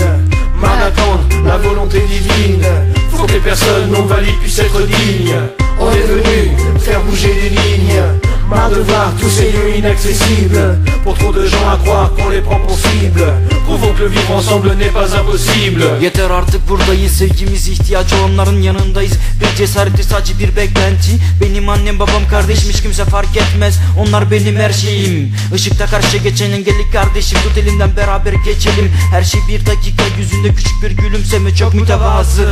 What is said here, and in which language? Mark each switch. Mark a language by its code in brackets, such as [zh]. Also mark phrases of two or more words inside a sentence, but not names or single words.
[fr] Marre d'attendre la volonté divine. Faut que les personnes non valides puissent être dignes. On est venu faire bouger les lignes. Marre de voir tous ces lieux inaccessibles. Pour trop de gens à croire qu'on les prend pour cible. Prouvons que le vivre ensemble n'est pas impossible. [tr] Yeter artık buradayız, sevgimiz ihtiyacı olanların yanındayız. Bir cesareti sadece bir beklenti. Benim annem babam kardeşim hiç kimse fark etmez. Onlar benim her şeyim. Işıkta karşıya geçen engelli kardeşim, tut elimden beraber geçelim. Her şey bir dakika, yüzünde küçük bir gülümseme, çok mütevazı.